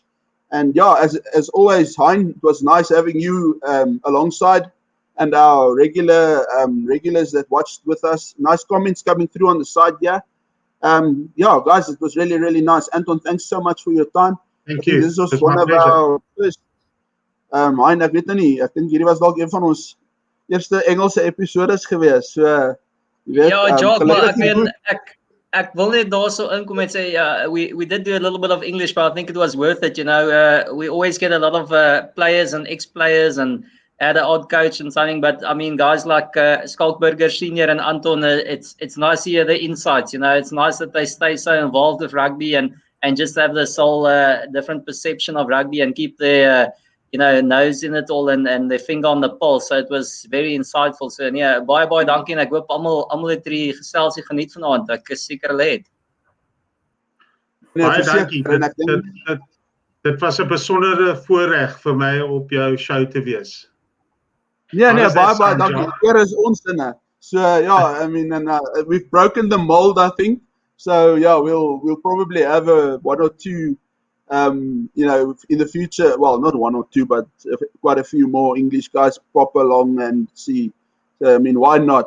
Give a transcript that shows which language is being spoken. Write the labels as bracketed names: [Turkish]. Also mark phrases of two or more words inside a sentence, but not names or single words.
[English] And yeah, as always, Hein, it was nice having you alongside, and our regulars that watched with us. Nice comments coming through on the side here. Yeah, guys, it was really, really nice. Anton, thanks so much for your time. Thank you. This was one of our first. [Afrikaans] Hein, ek weet nou nie. Ek dink hierdie was dalk een van ons eerste Engelse episodes gewees. So, jy weet, Jock, maar ek wil net daarso inkom en sê, [English] we did do a little bit of English, but I think it was worth it. We always get a lot of players and ex-players and add an odd coach and something. But I mean, guys like Skalkberger Senior and Anton, it's nice to hear the insights. It's nice that they stay so involved with rugby and just have this whole different perception of rugby and keep their nose in it all and their finger on the pulse. So it was very insightful. So yeah, [Afrikaans] baie dankie en ek hoop almal het hierdie geselsie geniet vanaand. Ek is seker hulle het. Baie dankie. Dit was 'n besondere voorreg vir my op jou show te wees. Nee, baie dankie. Eer is ons inne. [English] So yeah, I mean, and we've broken the mold, I think. So yeah, we'll probably have one or two in the future, well, not one or two, but quite a few more English guys pop along and see. So, I mean, why not?